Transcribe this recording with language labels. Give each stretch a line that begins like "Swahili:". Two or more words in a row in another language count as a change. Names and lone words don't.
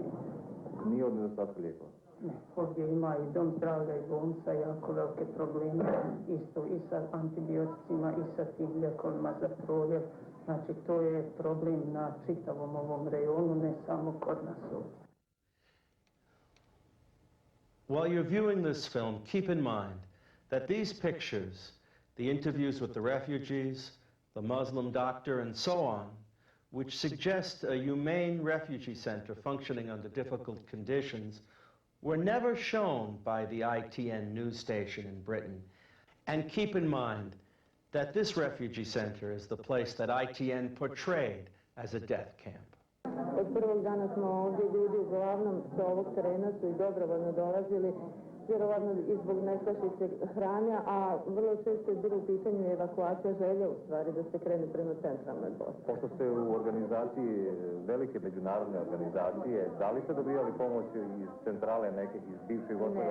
Bosnian: Nije od nedostatka lijekova? Ne, ovdje ima i dom zdravlja i bolnica jako velike probleme, isto i sa antibioticima i sa tim lijekovima za proljev. Znači, to je problem na čitavom ovom rejonu, ne samo kod nas ovdje.
English: While you're viewing this film, keep in mind that these pictures, the interviews with the refugees, the Muslim doctor, and so on, which suggest a humane refugee center functioning under difficult conditions, were never shown by the ITN news station in Britain. And keep in mind that this refugee center is the place that ITN portrayed as a death camp.
Bosnian: Od prvog dana smo ovdje ljudi uglavnom sa ovog terena su i dobrovoljno dolazili, vjerovatno i zbog nestašice hrane, a vrlo često je bilo u pitanju evakuacija želje u stvari da se krene prema centralnoj Bosni. Pošto ste u organizaciji, velike međunarodne organizacije, da li ste dobijali pomoć iz centrale neke, iz bivše Jugoslavije?